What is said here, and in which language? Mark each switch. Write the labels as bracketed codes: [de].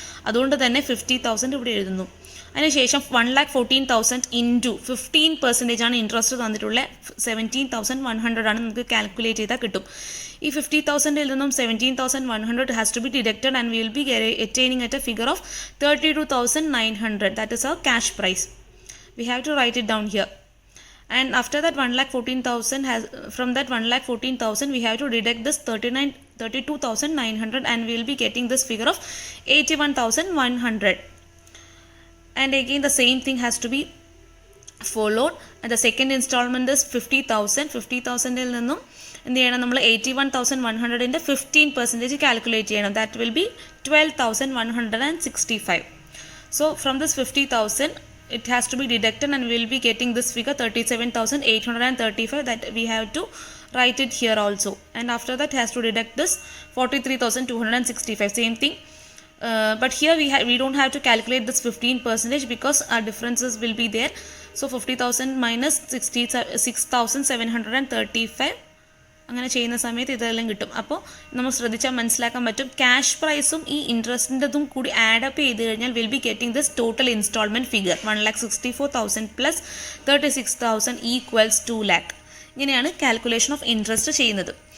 [ml] അതുകൊണ്ട് തന്നെ 50,000 ഇവിടെ എഴുതുന്നു. അതിനുശേഷം 1,14,000 ഇൻറ്റു 15% ആണ് ഇൻട്രസ്റ്റ് തന്നിട്ടുള്ളത്. 17,100 ആണ് നമുക്ക് കാൽക്കുലേറ്റ് ചെയ്താൽ കിട്ടും. [en] ഈ 50,000 നിന്നും 17,100 has to be deducted and we will be attaining at a figure of 32,900. That is our cash price. We have to write it down here. And after that 1,14,000 from that 1,14,000 we have to deduct this 32,900 and we will be getting this figure of 81,100. And again the same thing has to be followed. And the second installment is 50,000. [ml] 50,000 il ninnum എന്ത് ചെയ്യണം, നമ്മൾ 81,100ൻ്റെ 15% calculate ചെയ്യണം. [en] That will be 12,165. So from this 50,000 it has to be deducted and we will be getting this figure 37,835 that we have to write it here also. And after that has to deduct this 43,265. Same thing. But here we don't have to calculate this 15% because our differences will be there. So 50,000 minus 6,735 [ml] അങ്ങനെ ചെയ്യുന്ന സമയത്ത് ഇതെല്ലാം കിട്ടും. അപ്പോൾ നമ്മൾ ശ്രദ്ധിച്ചാൽ മനസ്സിലാക്കാൻ പറ്റും ക്യാഷ് പ്രൈസും ഈ ഇൻട്രസ്റ്റിൻ്റെതും കൂടി ആഡപ്പ് ചെയ്ത് കഴിഞ്ഞാൽ [en] will be getting this total instalment figure [ml] 1,64,000 plus 36,000 equals 2 lakh. ഇങ്ങനെയാണ് കാൽക്കുലേഷൻ ഓഫ് ഇൻട്രസ്റ്റ് ചെയ്യുന്നത്.